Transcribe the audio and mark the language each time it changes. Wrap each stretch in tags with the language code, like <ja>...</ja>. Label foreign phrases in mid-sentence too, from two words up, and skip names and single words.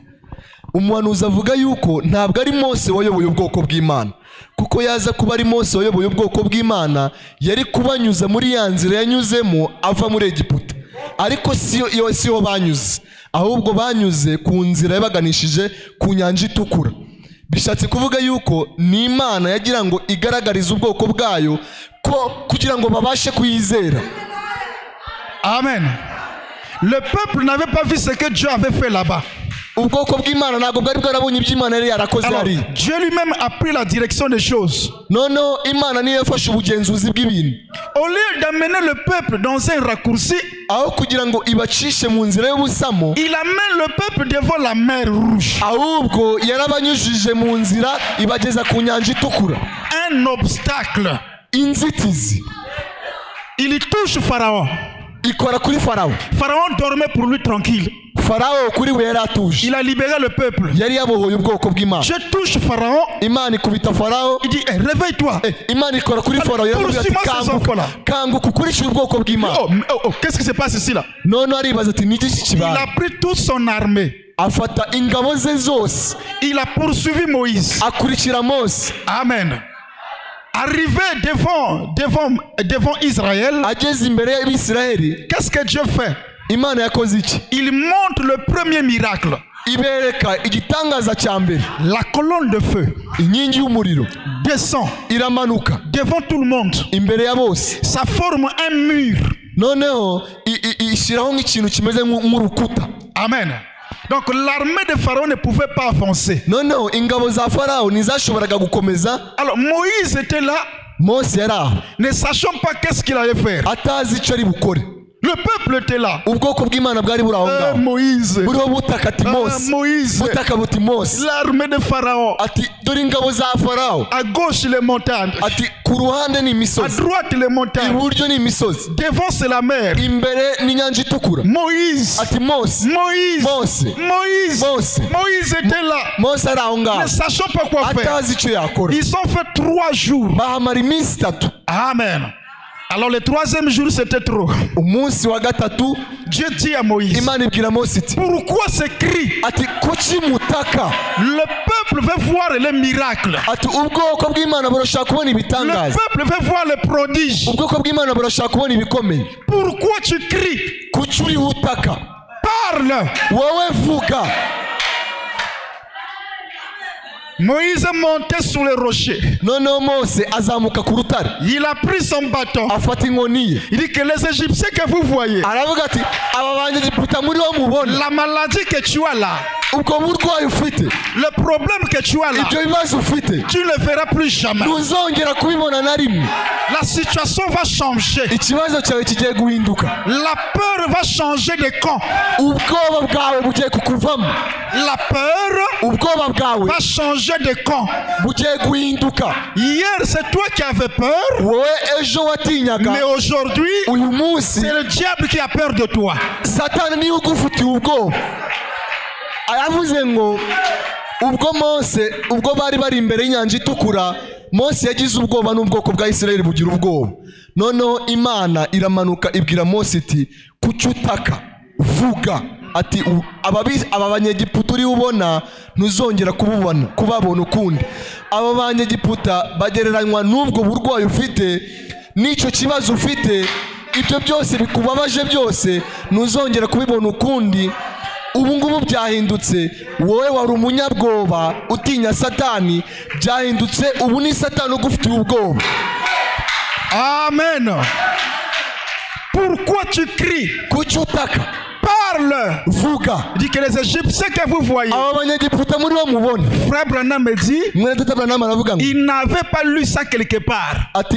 <rw>Umuhanuzi avuga yuko ntabwo ari Mose wayoboye ubwoko bw'Imana, kuko yaza kuba ari Mose wayoboye ubwoko bw'Imana yari kubanyuza muri ya nzira yanyuzemo ava muri Egiputa. Ariko siyo banyuze, ahubwo banyuze ku nzira yabaganishije ku nyanja itukura. Bishatse kuvuga yuko ni Imana yagira ngo igaragarize ubwoko bwayo ko kugira ngo babashe kuyizera. Amen.</rw> <fr>Le peuple n'avait pas vu ce que Dieu avait fait là-bas.</fr> <rw>ubwoko bw'Imana ntabwo bwari bwarabonye ibyo Imana yari yarakoze hari.</rw> <fr>Dieu lui-même a pris la direction des choses.</fr> <rw>Noneho Imana niyo yafashe ubugenzuzi bw'ibintu.</rw> <fr>Au lieu d'amener le peuple dans un raccourci,</fr> <rw>aho kugira ngo ibacishe mu nzira y'ubusamo,</rw> <fr>il amène le peuple devant la mer Rouge.</fr> <rw>ahubwo yarabanyujije mu nzira ibageza ku nyanja itukura.</rw> <fr>Un obstacle.</fr> <rw>Inzitizi.</rw> <fr>Il touche Pharaon.</fr> <rw>ikora kuri Farawo.</rw> <fr>Pharaon dormait pour lui tranquille.</fr> <rw>Farawo kuri we yari atuje.</rw> <fr>Il a libéré le peuple.</fr> <rw>yari yabohoye ubwoko bw'Imana.</rw> <fr>Je touche Pharaon.</fr> <rw>Imana ikubita Farawo.</rw> <fr>Il dit réveille-toi.</fr> <rw>Imana ikora kuri Farawo yaravuga ati kanguka ukurikire ubwoko bw'Imana.</rw> <fr>Qu'est-ce qui se passe ici là?</fr> <rw>None aribaza ati niki kibaye.</rw> <fr>Il a pris toute son armée.</fr> <rw>afata ingabo ze zose.</rw> <fr>Il a poursuivi Moïse.</fr> <rw>akurikira Mose.</rw> <fr>Amen. Arrivé devant Israël,</fr> <rw>ageze imbere y'Abisirayeli,</rw> <fr>qu'est-ce que Dieu fait?</fr> <rw>Imana yakoze iki?</rw> <fr>Il montre le premier miracle.</fr> <rw>ibereka igitangaza cya mbere.</rw> <fr>La colonne de feu</fr> <rw>inkingi y'umuriro</rw> <fr>descend</fr> <rw>iramanuka</rw> <fr>devant tout le monde.</fr> <rw>imbere ya bose.</rw> <fr>Ça forme un mur.</fr> <rw>noneho ishyiraho nk'ikintu kimeze nk'urukuta. Amen.</rw> <fr>Donc l'armée de Pharaon ne pouvait pas avancer.</fr> <rw>noneho ingabo za Farawo ntizashoboraga gukomeza.</rw> <fr>Alors Moïse était là,</fr> <rw>Mose yari aho,</rw> <fr>ne sachant pas qu'est-ce qu'il allait faire.</fr> <rw>atazi icyo ari bukore.</rw> <fr>Le peuple était là.</fr> <rw>ubwoko bw'Imana bwari buri aho ngaho. Moïse. buriho butaka ati Mose. Moïse. butaka buti Mose.</rw> <fr>L'armée de Pharaon.</fr> <rw>ati dore ingabo za Farawo.</rw> <fr>À gauche les montagnes.</fr> <rw>ati ku ruhande ni À imisozi.</rw> <fr>droite les montagnes.</fr> <rw>iburyo ni imisozi.</rw> <fr>Devant c'est la mer.</fr> <rw>imbere ni inyanja itukura. Moïse. ati Mose. Moïse. Mose. Moïse. Mose.</rw> <fr>Moïse était là.</fr> <rw>Mose ari aho ngaho,</rw> <fr>Ne sachant pas quoi faire.</fr> <rw>atazi icyo yakora.</rw> <fr>Ils ont fait 3 jours.</fr> <rw>bahamara iminsi 3. Amen.</rw> <fr>Alors le 3e jour c'était trop.</fr> <rw>umunsi wa gatatu</rw> <fr>Dieu dit à Moïse,</fr> <rw>Imana ibwira Mose iti</rw> <fr>pourquoi ce cri?</fr> <rw>ati kuki mutaka?</rw> <fr>Le peuple veut voir les miracles.</fr> <rw>ati ubwoko bw'Imana burashaka kubona Le ibitangaza.</rw> <fr>peuple veut voir les prodiges.</fr> <rw>ubwoko bw'Imana burashaka kubona ibikomeye.</rw> <fr>Pourquoi tu cries?</fr> <rw>kuki uri utaka? Parle. wowe vuga.</rw> <fr>Moïse est monté sur le rocher.</fr> <rw>noneho Mose azamuka ku rutare,</rw> <fr>Il a pris son bâton.</fr> <rw>afata inkoni ye,</rw> <fr>Il dit que les Égyptiens que vous voyez,</fr> <rw>aravuga ati aba banyegiputa muri bo mubona,</rw> <fr>la maladie que tu as là,</fr> <rw>ubwo burwayi ufite,</rw> <fr>le problème que tu as là,</fr> <rw>ibyo bibazo ufite,</rw> <fr>tu ne le verras plus jamais.</fr> <rw>ntuzongera kubibona na rimwe.</rw> <fr>La situation va changer.</fr> <rw>ikibazo cyawe kigiye guhinduka.</rw> <fr>La peur va changer de camp.</fr> <rw>ubwoba bwawe bugiye kukuvamo.</rw> <fr>La peur</fr> <rw>ubwoba bwawe</rw> <fr>va changer de camp.</fr> <rw>bugiye guhinduka.</rw> <fr>Hier, c'est toi qui avais peur,</fr> <rw>wowe ejo watinyaga,</rw> <fr>mais aujourd'hui,</fr> <rw>uyu munsi</rw> <fr>c'est le diable qui a peur de toi.</fr> <rw>Satani niwe ugufitiye ubwoba. aravuze ngo ubwo bari bari imbere y'inyanja itukura, Mose yagize ubwoba n'ubwoko bwa Isirayeli bugira ubwoba. noneho Imana iramanuka ibwira Mose iti kuki utaka? vuga. ati aba banyegiputa uri ubona ntuzongera kubabona ukundi. aba banyegiputa bagereranywa n'ubwo burwayi ufite n'icyo kibazo ufite, ibyo byose bikubabaje byose ntuzongera kubibona ukundi. ubu ngubu byahindutse, wowe wari umunyabwoba utinya Satani, byahindutse ubu ni Satani ugufitiye ubwoba.</rw> <fr>Amen. Pourquoi tu cries?</fr> <rw>kuki utaka? Parle. Vuga.</rw> <fr>Dit que les Égyptiens que vous voyez. Frère Branham me dit. Il n'avait pas lu ça quelque part.</fr>